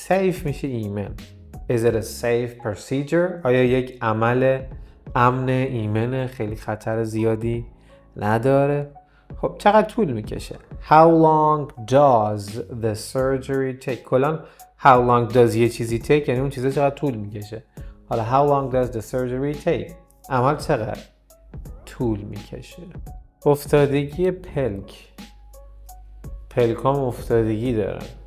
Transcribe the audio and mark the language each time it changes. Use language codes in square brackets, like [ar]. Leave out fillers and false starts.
[fa] safe میشه ایمن. [en] is it a safe procedure [fa] آیا یک عمل امن ایمن خیلی خطر زیادی نداره؟ خب چقدر طول میکشه؟ [en] how long does the surgery take [fa] کلان [en] how long does [fa] یه چیزی take یعنی اون چیزا چقدر طول میکشه. حالا [en] how long does the surgery take [fa] عمل چقدر طول میکشه. افتادگی پلکام افتادگی دارن.